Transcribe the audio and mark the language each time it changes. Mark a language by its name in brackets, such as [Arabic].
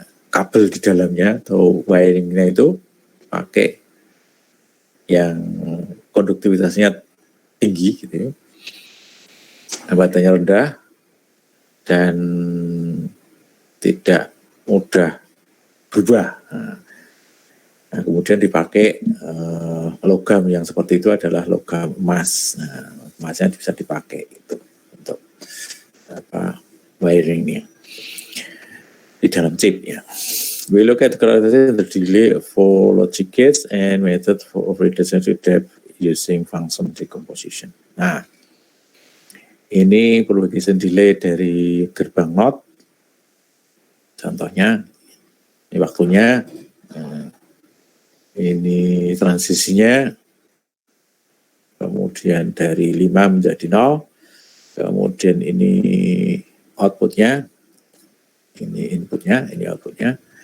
[Indonesian] kabel di dalamnya atau wiringnya itu pakai yang konduktivitasnya tinggi gitu ya, hambatannya rendah dan tidak mudah berubah. Nah, kemudian dipakai logam yang seperti itu adalah logam emas. Nah, emasnya bisa dipakai itu untuk wiringnya di dalam chip ya. [English] We look at the delay for logic gates and method for relationship depth using function decomposition. [Indonesian] Nah, ini propagation delay dari gerbang NOT. Contohnya, ini waktunya, ini transisinya, kemudian dari 5 menjadi 0, kemudian ini outputnya, ini inputnya, ini outputnya.